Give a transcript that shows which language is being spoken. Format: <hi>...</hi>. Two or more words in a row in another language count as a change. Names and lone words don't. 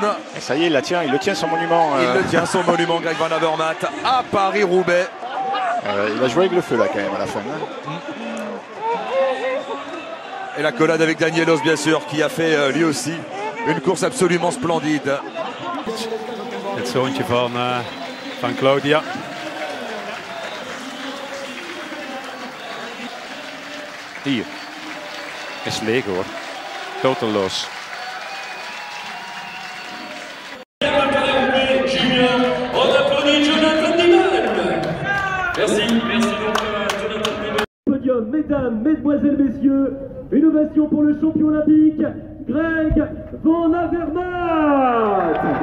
<fr>Et ça y est, il le tient son monument. Il le tient son monument, Greg Van Avermaet, à Paris-Roubaix. Il a joué avec le feu, là, quand même, à la fin. Et la collade avec Danielos, bien sûr, qui a fait, lui aussi, une course absolument splendide.</fr> <nl>Het zoontje van Claudia. Hier is leeg hoor. Toteloos.</nl> <fr>On applaudit Jonathan Niemann. Merci Jonathan Niemann. Podium, mesdames, mesdemoiselles, messieurs, une ovation pour le champion olympique, Greg Van Avermaet.</fr>